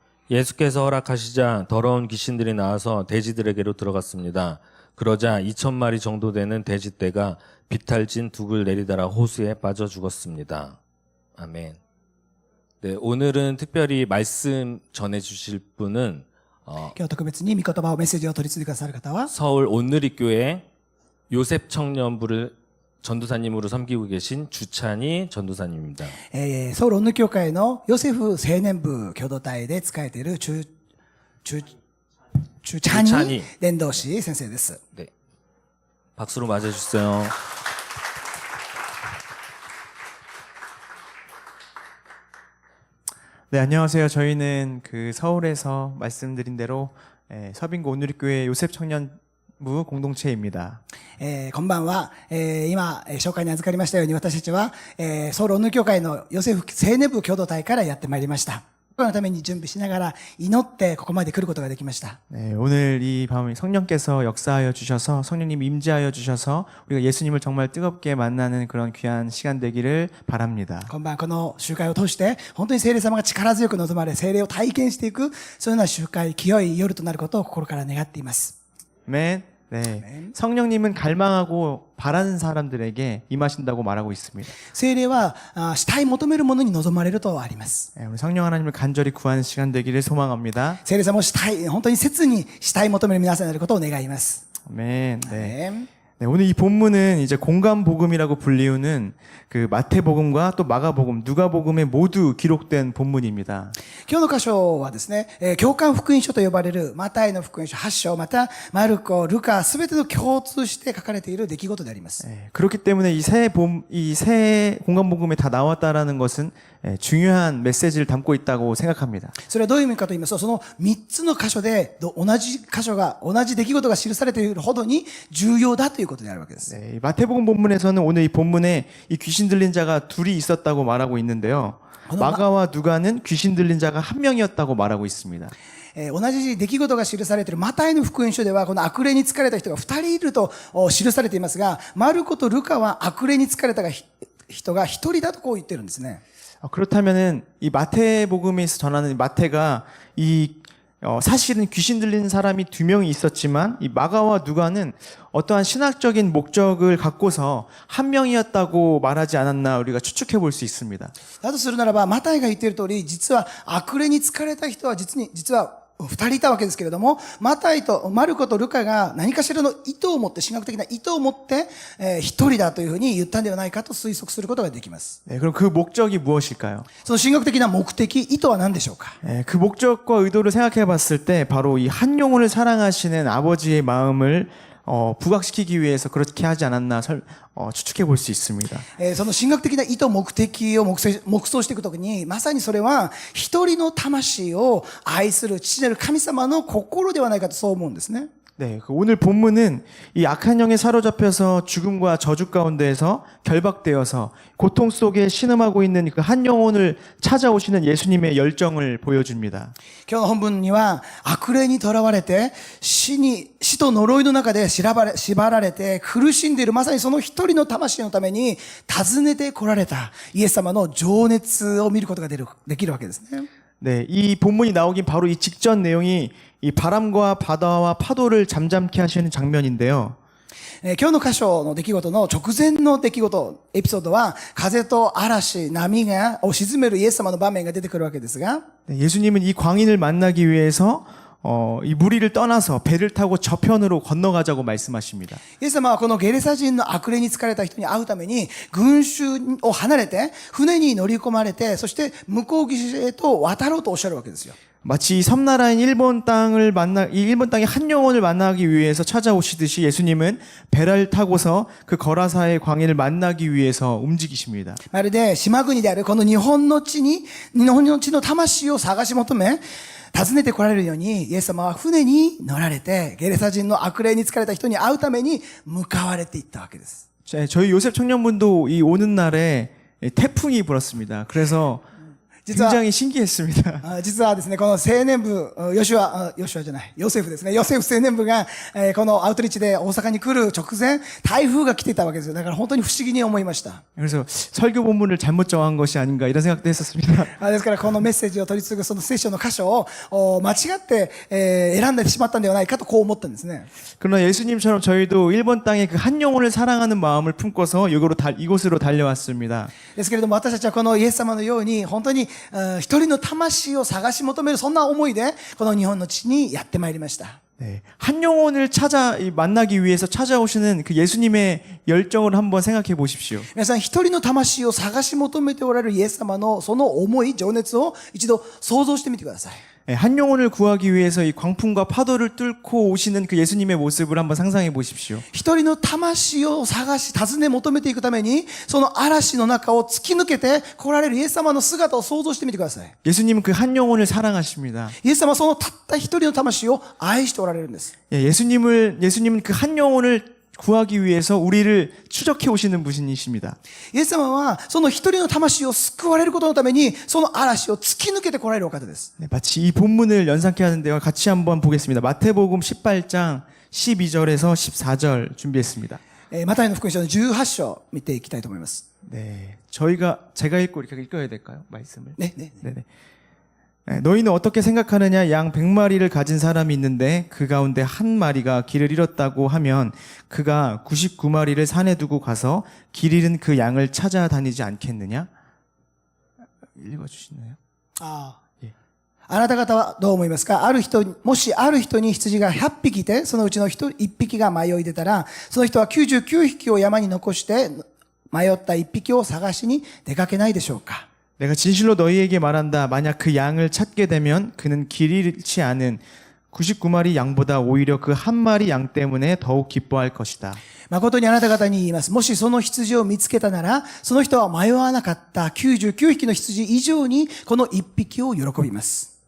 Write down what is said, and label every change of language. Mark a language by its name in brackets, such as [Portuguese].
[Korean] 예수께서 허락하시자 더러운 귀신들이 나와서 돼지들에게로 들어갔습니다. 그러자 2,000마리 정도 되는 돼지떼가 비탈진 둑을 내리다가 호수에 빠져 죽었습니다. 아멘. 네, 오늘은 특별히 말씀 전해주실 분은 [Japanese] 今日特別に御言葉をメッセージを取り次いでくださる方は [Korean] 서울 온누리교회 요셉 청년부를 전도사님으로 섬기고 계신 주찬희 전도사님입니다. [Japanese] ソウルオンヌ教会のヨセフ青年部共同体で仕えているチャニ伝道師先生です。 [Korean] 네, 박수로 맞아주세요. 네, 안녕하세요. 저희는 그 서울에서 말씀드린 대로 서빙고 온누리교회 요셉 청년부 공동체입니다. [Japanese] こんばんは。今、紹介に預かりましたように、私たちは、ソウルオンヌ教会のヨセフ青年部共同体からやってまいりました。のために準備しながら祈ってここまで来ることができました。 [Korean] 네, 오늘 이 밤에 성령께서 역사하여 주셔서 성령님 임재하여 주셔서 우리가 예수님을 정말 뜨겁게 만나는 그런 귀한 시간 되기를 바랍니다. [Japanese] 今晩この集会を通して本当に聖霊様が力強く望まれ聖霊を体験していくそういうような集会清い夜となることを心から願っています。 [Korean] 아멘. 네. 성령님은 갈망하고 바라는 사람들에게 임하신다고 말하고 있습니다. [Japanese] 聖霊はしたい求めるものに望まれるとあります。 [Korean] 네, 우리 성령 하나님을 간절히 구하는 시간 되기를 소망합니다. [Japanese] 聖霊様をしたい本当に切にしたい求める皆さんになることを願います。 [Korean] 아멘. 네. ね 네, 오늘 이 본문은 이제 공감복음이라고 불리우는 그 마태복음과 또 마가복음, 누가복음에 모두 기록된 본문입니다. [Japanese] 今日の箇所はですね、共感福音書と呼ばれるマタイの福音書8章、またマルコ、ルカ、すべてと共通して書かれている出来事であります。 [Korean] 네, 그렇기 때문에 이 세 공감복음에 다 나왔다라는 것은 중요한 메시지를 담고 있다고 생각합니다. [Japanese] それはどういう意味かと言いますと、その3つの箇所で同じ出来事が記されているほどに重要だということであるわけです。 [Korean] 네, 이 마태복음 본문에서는 오늘 이 본문에 이 귀신 들린 자가 둘이 있었다고 말하고 있는데요. 마가와 누가는 귀신 들린 자가 한 명이었다고 말하고 있습니다. [Japanese] 同じ出来事が記されているマタイの福音書ではこの悪霊に疲れた人が2人いると記されていますが、マルコとルカは悪霊に疲れた人が1人だとこう言ってるんですね。 [Korean] 그렇다면은 이 마태복음에서 전하는 마태가 사실은 귀신 들리는 사람이 2명이 있었지만 이 마가와 누가는 어떠한 신학적인 목적을 갖고서 한 명이었다고 말하지 않았나 우리가 추측해 볼 수 있습니다. [Japanese] だとするならば、マタイが言っている通り、実は悪霊に疲れた人は実は2人いたわけですけれども、マルコとルカが何かしらの意図を持って、神学的な意図を持って、1人だというふうに言ったんではないかと推測することができます。 [Korean] 네, 그럼 그 목적이 무엇일까요? [Japanese] その神学的な目的、意図は何でしょうか？ [Korean] 네, 그 목적과 의도를 생각해 봤을 때 바로 이 한 영혼을 사랑하시는 아버지의 마음을 부각시키기 위해서 그렇게 하지 않았나 추측해 볼 수 있습니다. [Japanese] その神学的な意図、目的を黙想していくときに、まさにそれは一人の魂を愛する父なる神様の心ではないかとそう思うんですね。 [Korean] 네, 오늘 본문은 이 악한 영에 사로잡혀서 죽음과 저주 가운데에서 결박되어서 고통 속에 신음하고 있는 그 한 영혼을 찾아오시는 예수님의 열정을 보여줍니다. [Japanese] 今日の本文には悪霊に囚われて死と呪いの中で縛られて苦しんでいるまさにその一人の魂のために訪ねて来られたイエス様の情熱を見ることができるわけですね。 [Korean] 네, 이 본문이 나오긴 바로 이 직전 내용이 이 바람과 바다와 파도를 잠잠케 하시는 장면인데요. [Japanese] 今日の箇所の出来事の直前の出来事、エピソードは風と嵐、波を沈めるイエス様の場面が出てくるわけですが、 [Korean] 네, 예수님은 이 광인을 만나기 위해서 이 무리를 떠나서 배를 타고 저편으로 건너가자고 말씀하십니다. [Japanese] イエス様はこのゲレサ人の悪霊に疲れた人に会うために群衆を離れて船に乗り込まれて、そして向こう岸へと渡ろうとおっしゃるわけですよ。 [Korean] 마치 섬나라인 일본 땅의 한 영혼을 만나기 위해서 찾아오시듯이 예수님은 배를 타고서 그 거라사의 광인을 만나기 위해서 움직이십니다. [Japanese] まるで島国であるこの日本の地の魂を探し求め、訪ねて来られるように、イエス様は船に乗られて、ゲレサ人の悪霊に疲れた人に会うために向かわれていったわけです。 [Korean] 저희 요셉 청년분도 이 오는 날에 태풍이 불었습니다. 그래서 굉장히 신기했습니다. [Japanese] 実はですね、この青年部、ヨセフですね。ヨセフ青年部が、このアウトリーチで大阪に来る直前、台風が来ていたわけですよ。だから本当に不思議に思いました。 [Korean] 그래서 설교 본문을 잘못 정한 것이 아닌가 이런 생각도 했었습니다. [Japanese] ですからこのメッセージを取り継ぐその聖書の箇所を間違って選んでしまったんではないかとこう思ったんですね。 [Korean] 그러나 예수님처럼 저희도 일본 땅에 그 한 영혼을 사랑하는 마음을 품고서 이곳으로 달려왔습니다. [Japanese] ですけれども私たちはこのイエス様のように本当に一人の魂を探し求めるそんな思いでこの日本の地にやってまいりました。 [Korean] 네, 한 영혼을 만나기 위해서 찾아오시는 그 예수님의 열정을 한번 생각해 보십시오. [Japanese] 皆さん一人の魂を探し求めておられるイエス様のその思い、情熱を一度想像してみてください。 [Korean] 한 영혼을 구하기 위해서 이 광풍과 파도를 뚫고 오시는 그 예수님의 모습을 한번 상상해 보십시오. [Japanese] 一人の魂を探し尋ね求めていくためにその嵐の中を突き抜けて来られるイエス様の姿を想像してみてください。 [Korean] 예수님은 그 한 영혼을 사랑하십니다. [Japanese] イエス様はそのたった一人の魂を愛しておられるんです。 [Korean] 예수님은 그 한 영혼을 구하기 위해서 우리를 추적해 오시는 분이십니다. [Japanese] イエス様は、その一人の魂を救われることのために、その嵐を突き抜けて来られるお方です。 [Korean] 네, 마치 이 본문을 연상케 하는데요. 같이 한번 보겠습니다. 마태복음 18장 12절에서 14절 준비했습니다. [Japanese] マタイの福音書の18章見ていきたいと思います。 [Korean] 네, 제가 읽고 이렇게 읽어야 될까요? 말씀을. ね、ね。 네네. 네, 너희는 어떻게 생각하느냐? 양 100마리를 가진 사람이 있는데 그 가운데 한 마리가 길을 잃었다고 하면 그가 99마리를 산에 두고 가서 길 잃은 그 양을 찾아다니지 않겠느냐? 읽어주시나요? ああ。 예. [Japanese] あなた方はどう思いますか？もしある人に羊が100匹いて、そのうちの1匹が迷い出たら、その人は99匹を山に残して、迷った1匹を探しに出かけないでしょうか？ [Korean] 내가 진실로 너희에게 말한다. 만약 그 양을 찾게 되면 그는 길 잃지 않은 99마리 양보다 오히려 그 한 마리 양 때문에 더욱 기뻐할 것이다. [Japanese] 誠にあなた方に言います。もしその羊を見つけたなら、その人は迷わなかった99匹の羊以上にこの1匹を喜びます。